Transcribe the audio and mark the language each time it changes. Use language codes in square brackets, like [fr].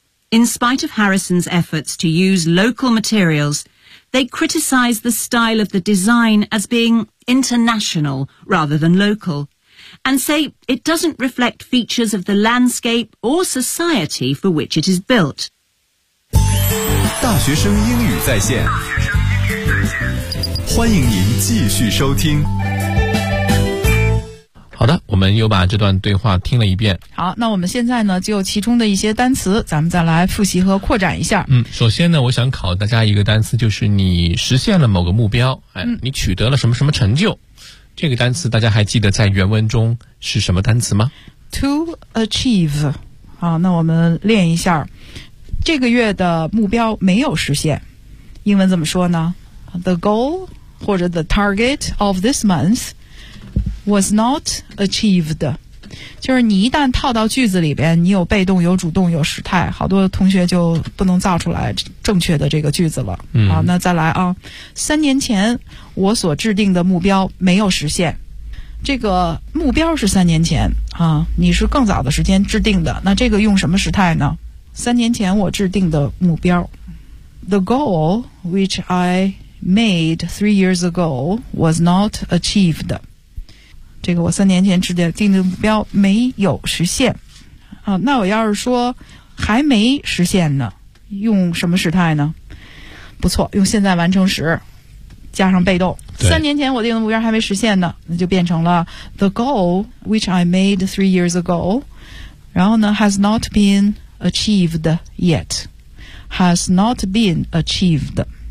[en] In spite of Harrison's efforts to use local materials, they criticize the style of the design as being international rather than local, and say it doesn't reflect features of the landscape or society for which it is built. [zh] 大学生英语在线，欢迎您继续收听。好的，我们又把这段对话听了一遍。好，那我们现在呢，就其中的一些单词，咱们再来复习和扩展一下。嗯，首先呢，我想考大家一个单词，就是你实现了某个目标，哎，你取得了什么什么成就，这个单词大家还记得在原文中是什么单词吗？ [en] To achieve。 [zh] 好，那我们练一下。这个月的目标没有实现，英文怎么说呢 ？ [en] The goal [zh] 或者 [en] the target of this month。 Was not achieved， [zh] 就是你一旦套到句子里边，你有被动、有主动、有时态，好多同学就不能造出来正确的这个句子了。嗯，好，那再来啊。三年前我所制定的目标没有实现，这个目标是三年前啊，你是更早的时间制定的，那这个用什么时态呢？三年前我制定的目标 [en] ，The goal which I made 3 years ago was not achieved。 [zh] 这个我三年前制定的目标没有实现啊，那我要是说还没实现呢，用什么时态呢？不错，用现在完成时加上被动。三年前我定的目标还没实现呢，那就变成了 [en] the goal which I made 3 years ago， [zh] 然后呢 [en] has not been achieved yet， has not been achieved。